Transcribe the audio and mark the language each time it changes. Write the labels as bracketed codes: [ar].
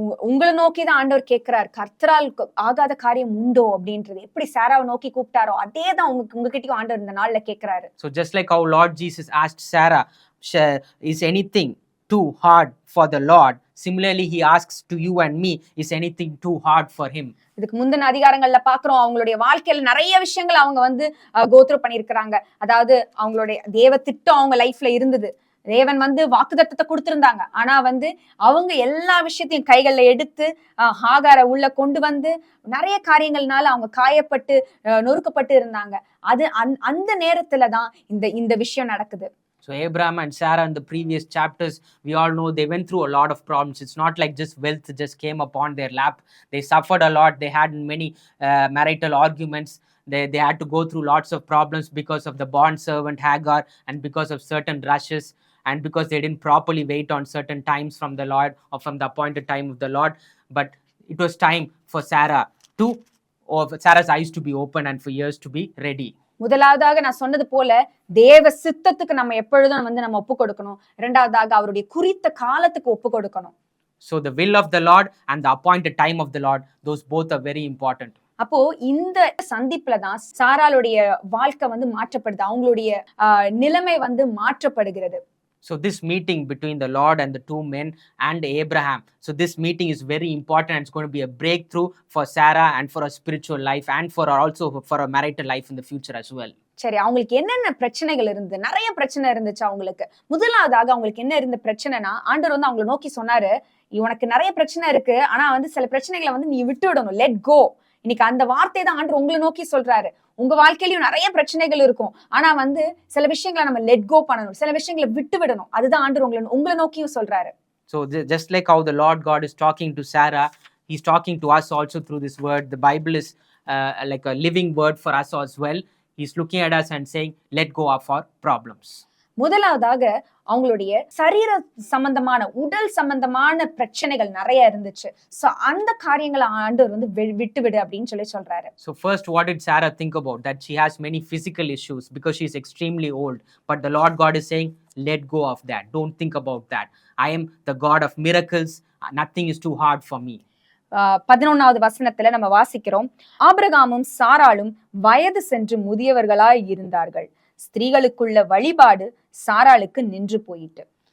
[ta] உங்களை நோக்கிதான் ஆண்டவர் கேட்கிறார், கர்த்தரால் ஆகாத காரியம் உண்டோ அப்படின்றது. எப்படி சாராவை நோக்கி கூப்பிட்டாரோ அதே தான் உங்ககிட்டயும் ஆண்டவர் இந்த நாள்ல கேட்கிறாரு. [en] So just like how Lord Jesus asked Sarah, is anything too hard for the Lord? Similarly, he asks to you and me, is anything too hard for him? [ta] இதுக்கு முந்தின அதிகாரங்கள்ல பாக்குறோம், அவங்களுடைய வாழ்க்கையில நிறைய விஷயங்கள் அவங்க வந்து கோத்ரூ பண்ணிருக்கிறாங்க. அதாவது அவங்களுடைய தேவ திட்டம் அவங்க லைஃப்ல இருந்தது. தேவன் வந்து வாக்குத்தத்தத்தை கொடுத்திருந்தாங்க. ஆனா வந்து அவங்க எல்லா விஷயத்தையும் கைகள்ல எடுத்து ஹாகாரை உள்ள கொண்டு வந்து நிறைய காரியங்கள்னால அவங்க காயப்பட்டு நொறுக்கப்பட்டு இருந்தாங்க. அது அந்த நேரத்துல தான் இந்த விஷயம் நடக்குது. [en] So Abraham and Sarah in the previous chapters, we all know they went through a lot of problems. It's not like just wealth just came upon their lap. They suffered a lot. They had many marital arguments. They had to go through lots of problems because of the bond servant Hagar, and because of certain rushes, and because they didn't properly wait on certain times from the Lord or from the appointed time of the Lord. But it was time for Sarah's eyes to be open and for ears to be ready. [ta] முதலாவதாக நான் சொன்னது போல தேவ சித்தத்துக்கு நம்ம எப்பொழுதும் வந்து நம்ம ஒப்பு கொடுக்கணும். இரண்டாவதாக அவருடைய குறித்த காலத்துக்கு ஒப்பு கொடுக்கணும். [en] So the will of the Lord and the appointed time of the Lord, those both are very important. [ta] அப்போ இந்த சந்திப்புல தான் சாராளுடைய வாழ்க்கை வந்து மாற்றப்படுது. அவங்களுடைய நிலைமை வந்து மாற்றப்படுகிறது. [en] So this meeting between the Lord and the 2 men and Abraham, so this meeting is very important, and it's going to be a breakthrough for Sarah and for her spiritual life and also for her marital life in the future as well. [ta] சரி, அவங்களுக்கு என்னென்ன பிரச்சனைகள் இருந்தது? நிறைய பிரச்சனை இருந்துச்சு அவங்களுக்கு. முதலாவதாக அவங்களுக்கு என்ன இருந்த பிரச்சனைனா, ஆண்டவர் வந்து அவங்களை நோக்கி சொன்னாரு, உனக்கு நிறைய பிரச்சனை இருக்கு, ஆனா வந்து சில பிரச்சனைகளை வந்து நீ விட்டு விடணும், லெட் கோ. இன்னைக்கு அந்த வார்த்தை தான் ஆண்டவர் உங்களை நோக்கி சொல்றாரு. உங்க வாழ்க்கையிலயும் நிறைய பிரச்சனைகள் இருக்கும், ஆனா வந்து சில விஷயங்களை நம்ம லெட் கோ பண்ணணும், சில விஷயங்களை விட்டு விடணும். அதுதான் ஆண்டவர் உங்களை நோக்கியும் சொல்றாரு. [en] So just like how the Lord God is talking to Sarah, he's talking to us also through this word. The Bible is like a living word for us as well. He's looking at us and saying, let go of our problems. [ta] முதலாவதாக அவங்களுடைய சரீர சம்பந்தமான, உடல் சம்பந்தமான பிரச்சனைகள் நிறைய இருந்துச்சு. So அந்த காரியங்களை ஆண்டவர் வந்து விட்டு விடு அப்படின்னு சொல்றாரு. [en] So first, what did Sarah think about? That she has many physical issues because she is extremely old. But the Lord God is saying, let go of that. Don't think about that. I am the God of miracles. Nothing is too hard for me. [ta] 11வது வசனத்துல நம்ம வாசிக்கிறோம், ஆபிரகாமும் சாராளும் வயது சென்று முதியவர்களாய் இருந்தார்கள், ஸ்திரீகளுக்குள்ள வழிபாடு சாராளுக்கு நின்று போயிட்டு.